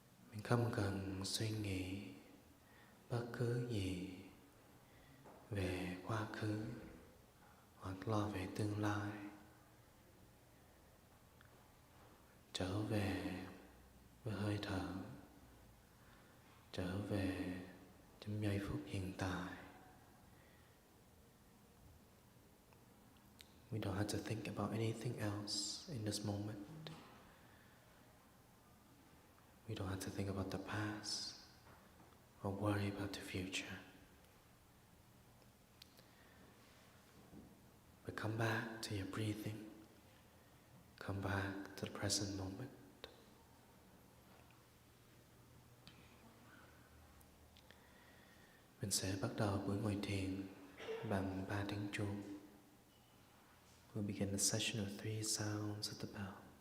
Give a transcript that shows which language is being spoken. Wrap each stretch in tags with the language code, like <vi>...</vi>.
<vi>Mình không cần suy nghĩ bất cứ gì về quá khứ hoặc lo về tương lai. Trở về với hơi thở, trở về trong giây phút hiện tại.</vi> <en>We don't have to think about anything else in this moment. We don't have to think about the past or worry about the future. But come back to your breathing. Come back to the present moment.</en> <vi>Mình sẽ bắt đầu buổi ngồi thiền bằng 3 tiếng chuông.</vi> <en>We'll begin the session with 3 sounds of the bell.</en>